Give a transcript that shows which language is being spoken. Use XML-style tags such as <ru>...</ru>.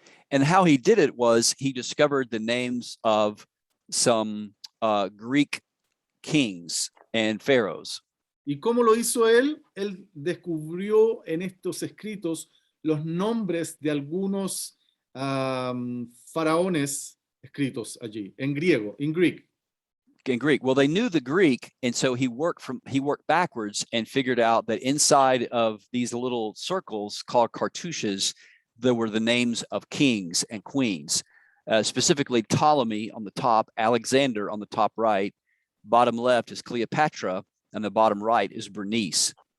<en>And how he did it was he discovered the names of some Greek kings and pharaohs.</en> <es>¿Y cómo lo hizo él? Él descubrió en estos escritos los nombres de algunos faraones escritos allí, en griego,</es> <en>in Greek. In Greek. Well, they knew the Greek, and so he worked backwards and figured out that inside of these little circles called cartouches, there were the names of kings and queens, specifically Ptolemy on the top, Alexander on the top right, bottom left is Cleopatra, and the bottom right is Bernice.</en>